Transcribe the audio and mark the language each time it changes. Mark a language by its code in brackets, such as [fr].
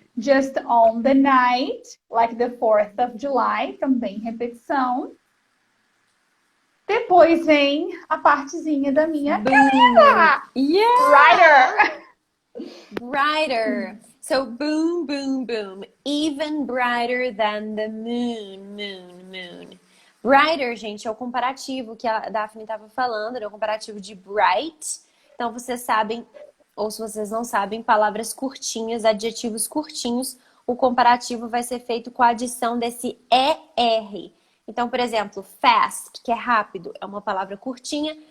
[en] Just on the night, like the 4th of July. [pt] Também repetição. Depois vem a partezinha da minha caneta. [en] Yeah! Brighter. Brighter. So, boom, boom, boom. Even brighter than the moon, moon, moon. [pt] Brighter, gente, é o comparativo que a Daphne estava falando, é o comparativo de bright. Então, vocês sabem, ou se vocês não sabem, palavras curtinhas, adjetivos curtinhos, o comparativo vai ser feito com a adição desse ER. Então, por exemplo, fast, que é rápido, é uma palavra curtinha.